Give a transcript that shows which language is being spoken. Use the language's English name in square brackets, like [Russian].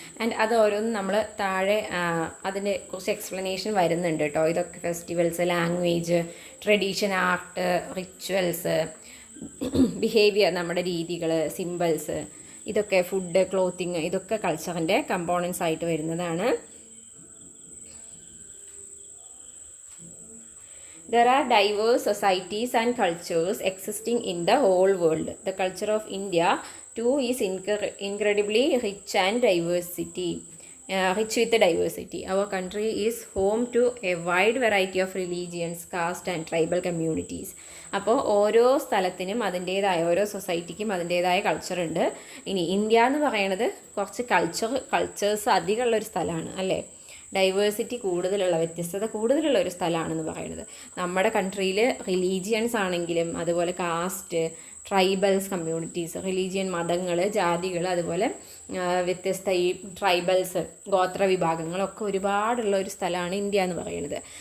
[Malayalam] And അത് ഓരോന്നും നമ്മൾ താഴെ അതിൻ്റെ കുറച്ച് എക്സ്പ്ലനേഷൻ വരുന്നുണ്ട് കേട്ടോ. ഇതൊക്കെ festivals, language, tradition, art, rituals, behaviour, നമ്മുടെ രീതികൾ, സിമ്പിൾസ്, ഇതൊക്കെ ഫുഡ്, ക്ലോത്തിങ്, ഇതൊക്കെ കൾച്ചറിൻ്റെ കമ്പോണൻസ് ആയിട്ട് വരുന്നതാണ്. [English] There are diverse societies and cultures existing in the whole world. The culture of India too is incredibly rich and rich with diversity. Our country is home to a wide variety of religions, caste and tribal communities. [Malayalam] അപ്പോൾ ഓരോ സ്ഥലത്തിനും അതിൻ്റേതായ, ഓരോ സൊസൈറ്റിക്കും അതിൻ്റേതായ culture ഉണ്ട്. ഇനി India എന്ന് പറയുന്നത് കുറച്ച് കൾച്ചേഴ്സ് അധികമുള്ളൊരു സ്ഥലമാണ്, അല്ലേ? ഡൈവേഴ്സിറ്റി കൂടുതലുള്ള, വ്യത്യസ്തത കൂടുതലുള്ള ഒരു സ്ഥലമാണെന്ന് പറയുന്നത്. നമ്മുടെ കൺട്രിയിൽ റിലീജിയൻസ് ആണെങ്കിലും അതുപോലെ കാസ്റ്റ്, ട്രൈബൽസ് കമ്മ്യൂണിറ്റീസ്, റിലീജിയൻ, മതങ്ങൾ, ജാതികൾ, അതുപോലെ വ്യത്യസ്ത ഈ ട്രൈബൽസ്, ഗോത്ര വിഭാഗങ്ങളൊക്കെ ഒരുപാടുള്ള ഒരു സ്ഥലമാണ് ഇന്ത്യ എന്ന് പറയുന്നത്.